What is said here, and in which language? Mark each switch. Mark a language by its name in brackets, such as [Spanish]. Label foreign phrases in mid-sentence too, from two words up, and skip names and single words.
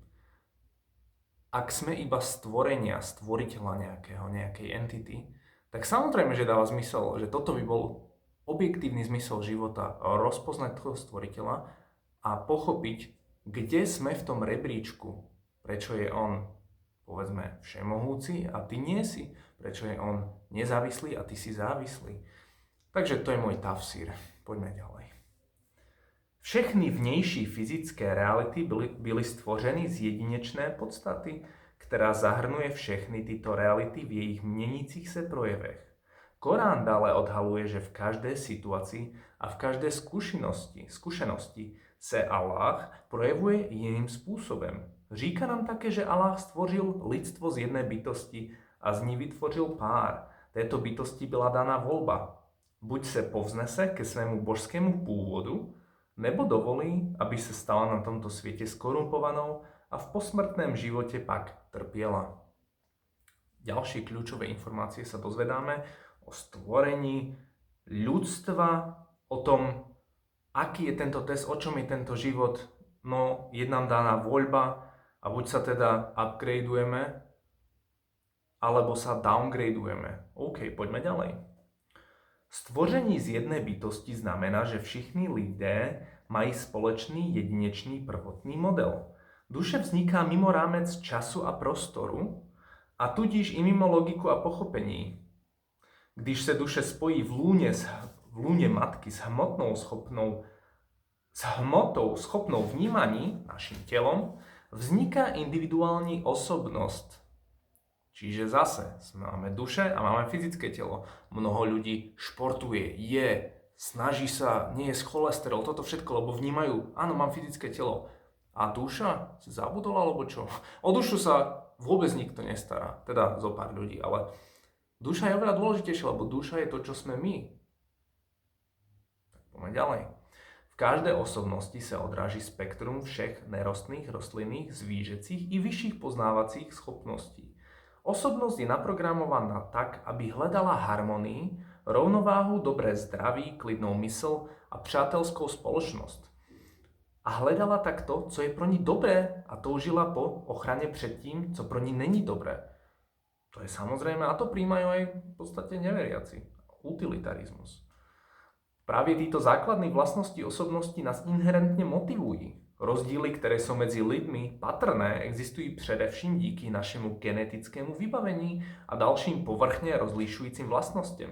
[Slovak] Ak sme iba stvorenia, stvoriteľa nejakej entity, tak samozrejme, že dáva zmysel, že toto by bol objektívny zmysel života, rozpoznať toho stvoriteľa a pochopiť, kde sme v tom rebríčku, prečo je on, povedzme, všemohúci a ty nie si, prečo je on nezávislý a ty si závislý. Takže to je môj tafsír. Poďme ďalej. [Czech] Všechny vnější fyzické reality byly stvořeny z jedinečné podstaty, která zahrnuje všechny tyto reality v jejich měnících se projevech. Korán dále odhaluje, že v každé situaci a v každé zkušenosti se Allah projevuje jiným způsobem. Říká nám také, že Allah stvořil lidstvo z jedné bytosti a z ní vytvořil pár. Této bytosti byla dána volba. Buď se povznese ke svému božskému původu, [Slovak] nebo dovolí, aby sa stala na tomto svete skorumpovanou a v posmrtném živote pak trpiela. Ďalšie kľúčové informácie sa dozvedáme o stvorení ľudstva, o tom, aký je tento test, o čom je tento život. No, je nám daná voľba a buď sa teda upgradeujeme, alebo sa downgradujeme. OK, poďme ďalej. [Czech] Stvoření z jedné bytosti znamená, že všichni lidé mají společný jedinečný prvotný model. Duše vzniká mimo rámec času a prostoru a tudíž i mimo logiku a pochopení. Když se duše spojí v lůně matky s hmotou schopnou vnímaní, naším telom, vzniká individuální osobnost. [Slovak] Čiže zase máme duše a máme fyzické telo. Mnoho ľudí športuje, snaží sa, nie je cholesterol, toto všetko, lebo vnímajú, áno, mám fyzické telo. A duša? Si zabudol alebo čo? O dušu sa vôbec nikto nestará, teda zo pár ľudí, ale duša je oveľa dôležitejšia, lebo duša je to, čo sme my. Tak poďme ďalej. [Czech] V každé osobnosti sa odráží spektrum všech nerostných, rostlinných, zvířecích i vyšších poznávacích schopností. Osobnosť je naprogramovaná tak, aby hľadala harmonii, rovnováhu, dobré zdraví, klidnou mysl a přátelskou spoločnosť. A hľadala tak to, co je pro ní dobré a toužila po ochrane před tím, co pro ní není dobré. [Slovak] To je samozrejme, a to príjmajú aj v podstate neveriaci. Utilitarizmus. Práve títo základné vlastnosti osobnosti nás inherentne motivujú. [Czech] Rozdíly, ktoré sú medzi ľuďmi patrné, existujú především díky našemu genetickému vybavení a dalším povrchne rozlišujúcim vlastnostiam.